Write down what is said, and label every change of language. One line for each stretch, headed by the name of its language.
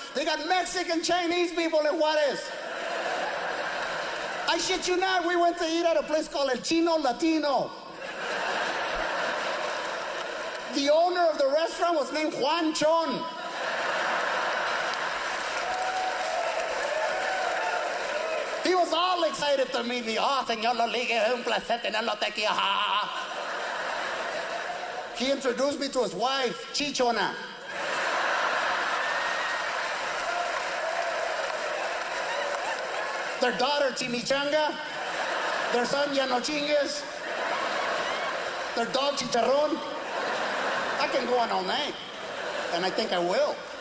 English: They got Mexican Chinese people in Juarez. I shit you not, we went to eat at a place called El Chino Latino. The owner of the restaurant was named Juan Chon. He was all excited to meet me.
Spanish: Oh, señor Loligue, es un placer tenerlo aquí.
English: He introduced me to his wife, Chichona. Their daughter, Chimichanga. Their son, Llano Chingues. Their dog, Chicharrón. I can go on all night, and I think I will.